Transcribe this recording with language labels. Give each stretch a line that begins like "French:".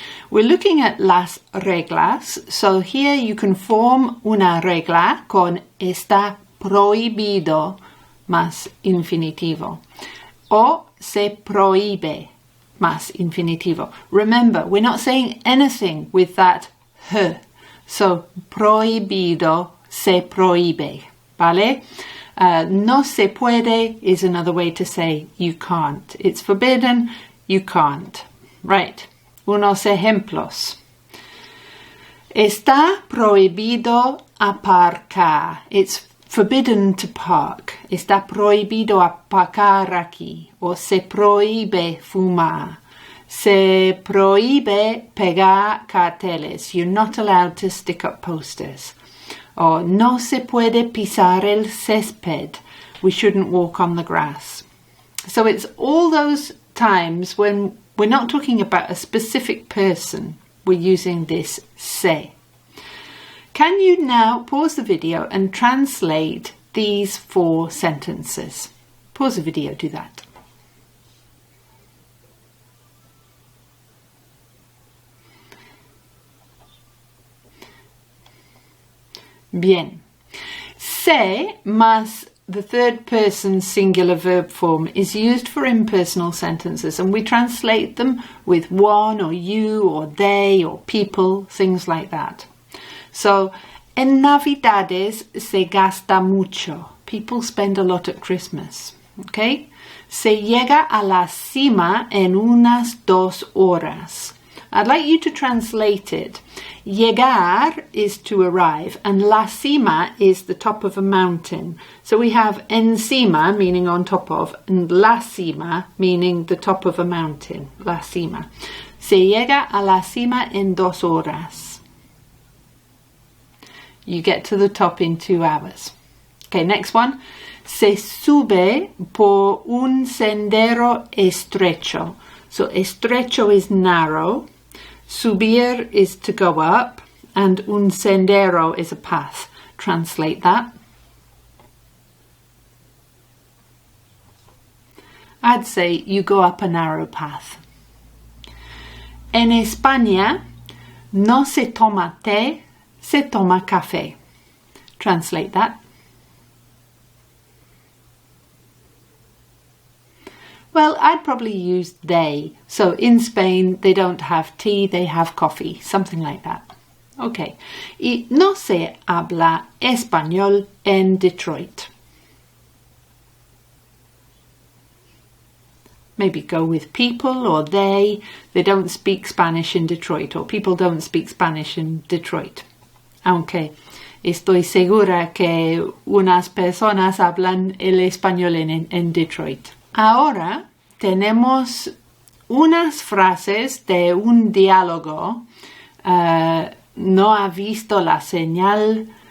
English: We're looking at
Spanish: las reglas,
English: so here you can form
Spanish: una regla con está prohibido más infinitivo, o se prohíbe más infinitivo.
English: Remember, we're not saying anything with that h.
Spanish: So, prohibido, se prohíbe, ¿vale? No se puede
English: is another way to say you can't. It's forbidden, you can't. Right,
Spanish: unos ejemplos. Está prohibido aparcar.
English: It's forbidden to park.
Spanish: Está prohibido aparcar aquí. O se prohíbe fumar. Se prohíbe pegar carteles.
English: You're not allowed to stick up posters.
Spanish: Or no se puede pisar el césped.
English: We shouldn't walk on the grass. So it's all those times when we're not talking about a specific person. We're using this se. Can you now pause the video and translate these 4 sentences? Pause the video, do that.
Spanish: Bien. Se más
English: the third person singular verb form is used for impersonal sentences, and we translate them with one or you or they or people, things like that.
Spanish: So, en Navidades se gasta mucho.
English: People spend a lot at Christmas. Okay?
Spanish: Se llega a la cima en unas 2 horas.
English: I'd like you to translate it. Llegar is to arrive, and la cima is the top of a mountain. So we have encima, meaning on top of, and la cima, meaning the top of a mountain.
Spanish: La cima. Se llega a la cima en 2 horas.
English: You get to the top in 2 hours. Okay, next one.
Spanish: Se sube por un sendero estrecho.
English: So estrecho is narrow. Subir is to go up. And un sendero is a path. Translate that. I'd say you go up a narrow path.
Spanish: En España no se toma té, se toma café.
English: Translate that. Well, I'd probably use they. So in Spain, they don't have tea, they have coffee. Something like that. Okay.
Spanish: Y no se habla español en Detroit.
English: Maybe go with people or they. They don't speak Spanish in Detroit, or people don't speak Spanish in Detroit.
Spanish: Aunque estoy segura que unas personas hablan el español en Detroit. Ahora tenemos unas frases de un diálogo. No ha visto la señal.